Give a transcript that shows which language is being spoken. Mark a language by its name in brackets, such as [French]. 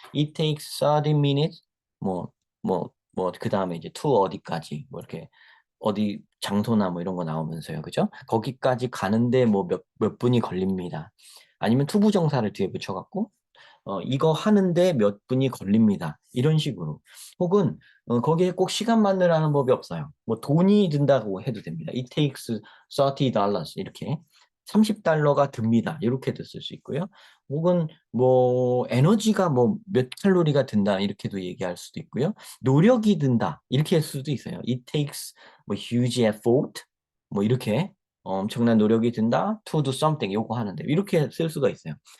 [English] It takes 30 minutes [Korean] 그 다음에 이제 to 어디까지, 이렇게, 어디 장소나 이런 거 나오면서요. 그죠? 거기까지 가는데 몇 분이 걸립니다. 아니면 투부정사를 뒤에 붙여갖고, 이거 하는데 몇 분이 걸립니다. 이런 식으로. 혹은, 거기에 꼭 시간만 넣으라는 법이 없어요. 돈이 든다고 해도 됩니다. [English] It takes $30 이렇게. [Korean] 30달러가 듭니다. 이렇게도 쓸 수 있고요. 혹은 에너지가 몇 칼로리가 든다 이렇게도 얘기할 수도 있고요. 노력이 든다 이렇게 할 수도 있어요. [English] It takes huge effort [Korean] 이렇게 엄청난 노력이 든다 [English] to do something [Korean] 요거 하는데 이렇게 쓸 수가 있어요.